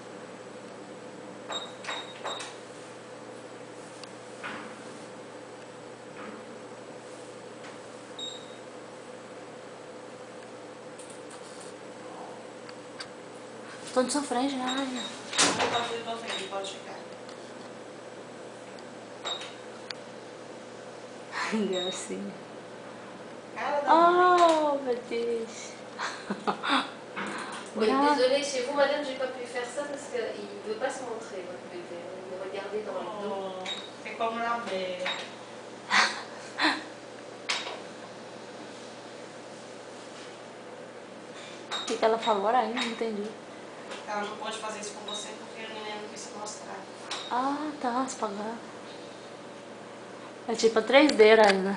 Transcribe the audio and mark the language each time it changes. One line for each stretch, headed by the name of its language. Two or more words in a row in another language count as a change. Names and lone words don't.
Portuguese: Tô de sua frente, né? Pode ficar. Gracinha. Cara da mãe. Oh, meu Deus.
French: Oui, désolée, chez vous, madame, j'ai pas pu faire ça parce qu'il ne veut pas se montrer, votre bébé. Il est regardé dans le dos. Oh, c'est comme la mère.
Portuguese: O que ela falou ainda? Não entendi. Ela não pode fazer isso com você porque o neném não quis se mostrar. Ah, tá, se pagar. É tipo a 3D, Araina.